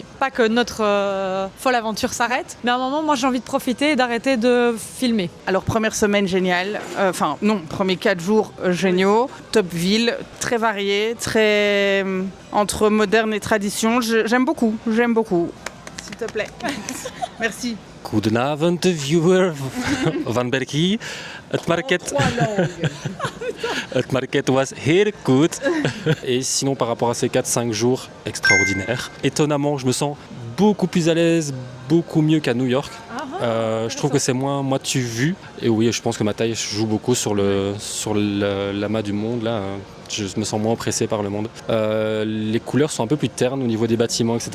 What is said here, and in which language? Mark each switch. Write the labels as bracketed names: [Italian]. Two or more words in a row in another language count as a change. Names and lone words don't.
[French] Pas que notre folle aventure s'arrête, mais à un moment moi j'ai envie de profiter et d'arrêter de filmer. Alors première semaine géniale, premiers 4 jours géniaux, top ville, très varié, très entre moderne et tradition, j'aime beaucoup. S'il te plaît. Merci. [Dutch] Goedenavond, viewer van Berkie. Het market was heel goed. [French] Et sinon, par rapport à ces 4-5 jours extraordinaires, étonnamment, je me sens beaucoup plus à l'aise, beaucoup mieux qu'à New York. Je trouve que c'est moins moitié vu. Et oui, je pense que ma taille joue beaucoup sur l'amas du monde. Là. Je me sens moins oppressé par le monde. Les couleurs sont un peu plus ternes au niveau des bâtiments, etc.